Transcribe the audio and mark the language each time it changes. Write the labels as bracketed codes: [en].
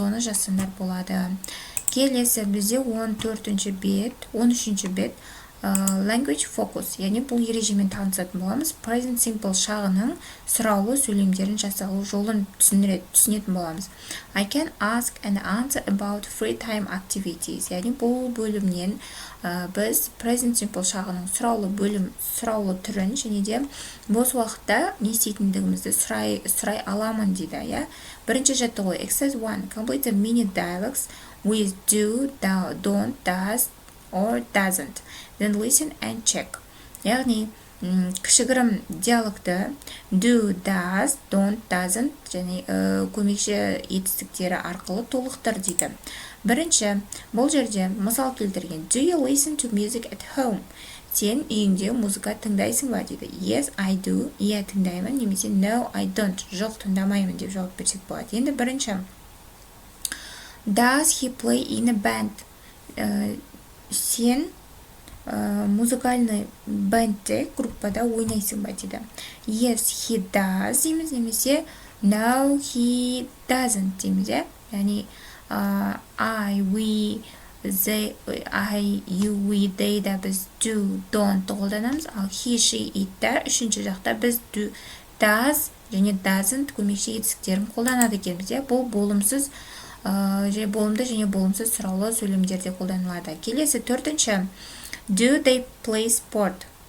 [kk] Соны жазсаңдар болады. Келесі бізде 14-ші бет, 13-ші бет [en] language focus, [kk] яғни бұл ережемен танысатын боламыз. Present simple шағының сұраулы сөйлемдерін жасалу жолын түсінетін боламыз. [en] I can ask and answer about free time activities. [kk] Яғни бұл бөлімнен біз present simple шағының сұраулы түрін және де бос уақытта не істейтіндігімізді сұрай аламын дейді, иә. Бірінші жаттығу exercise 1. [en] Complete the mini dialogues with do, don't, does or doesn't. Then listen and check. [kk] Яғни кішігірім диалогты do, does, don't, doesn't және көмекші етістіктері арқылы толықтыр дейді. Бірінші, бұл жерде мысал келтірген. [en] Do you listen to music at home? [kk] Сен үйіңде музыка тыңдайсың ба дейді. [en] Yes, I do. [kk] Иә, тыңдаймын. Немесе [en] no, I don't. [kk] Жоқ, тыңдамаймын деп жауап берсек болады. Енді бірінші. [en] Does he play in a band? [kk] Сен музыкальный бэндте, группада ойнайсың ба дейді. [en] Yes, he does [kk] дейміз, немесе [en] no, he doesn't [kk] дейміз, яғни I, we, they, I, you, we, they да біз do, don't қолданамыз, ал he, she, it да үшінші жақта біз do, does және doesn't көмекші етістіктерін қолданады екенбіз. Бұл болымсыз болымды және болымсыз сұраулы сөйлемдерде қолданылады. Келесі төртінші. [en] Do they play sport?